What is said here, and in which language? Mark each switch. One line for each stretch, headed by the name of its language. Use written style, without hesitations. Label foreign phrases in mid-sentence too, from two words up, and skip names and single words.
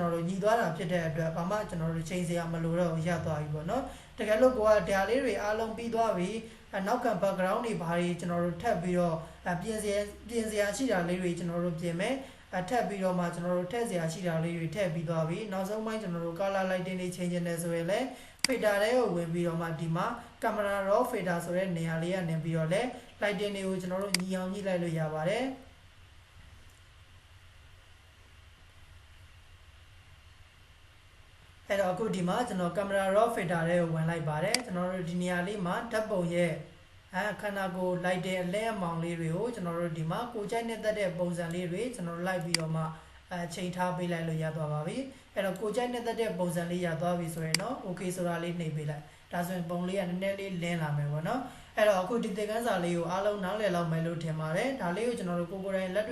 Burmese: တော်တို့ညီသွားတာဖြစ်တဲ့အတွက်ဘာမှကျွန်တော်တို့ချိန်စရာမလိုတော့ရသွားပြီပေါ့နော်တကယ်လို့ကိုကဒါလေးတွေအားလုံးပြီးသွားပြီနောက်က background တွေဘာတွေကျွန်တော်တို့ထပ်ပြီးတော့ပြင်စရာရှိတာလေးတွေကျွန်တော်တို့ပြင်မယ်ထပ်ပြီးတော့မှကျွန်တော်တို့ထည့်စရာရှိတာလေးတွေထည့်ပြီးသွားပြီနောက်ဆုံးပိုင်းကျွန်တော်တို့
English: color lighting
Burmese: တွေချိန်ချင်တယ်ဆိုရင်လည်း filter တွေကိုဝင်ပြီးတော့မှဒီမှာ
English: camera raw filter
Burmese: ဆိုတဲ့နေရာလေးကနေပြီးတော့လဲ lighting တွေကိုကျွန်တော်တို့ညီအောင်ညှိလိုက်လို့ရပါတယ် အဲ့တော့အခုဒီမှာကျွန်တော်
English: camera raw filter
Burmese: တွေကိုဝင်လိုက်ပါတယ်ကျွန်တော်တို့ဒီနေရာလေးမှာဓာတ်ပုံရဲ့ခန္ဓာကိုယ် lighting အလဲအမောင်လေးတွေကိုကျွန်တော်တို့ဒီမှာကိုကြိုက်နေတဲ့ပုံစံလေးတွေကျွန်တော်လိုက်ပြီးတော့မှချိန်ထားပေးလိုက်လို့ရသွားပါပြီအဲ့တော့ကိုကြိုက်နေတဲ့ပုံ စံလေးရသွားပြီဆိုရင်တော့ okay ဆိုတာလေးနှိပ်ပေးလိုက်ဒါဆိုရင်ပုံလေးကနည်းနည်းလေးလင်းလာမယ်ပေါ့နော်အဲ့တော့အခုဒီသင်ခန်းစာလေးကိုအားလုံးနားလည်လောက်မယ်လို့ထင်ပါတယ်ဒါလေးကိုကျွန်တော်တို့ကိုယ်တိုင်လက်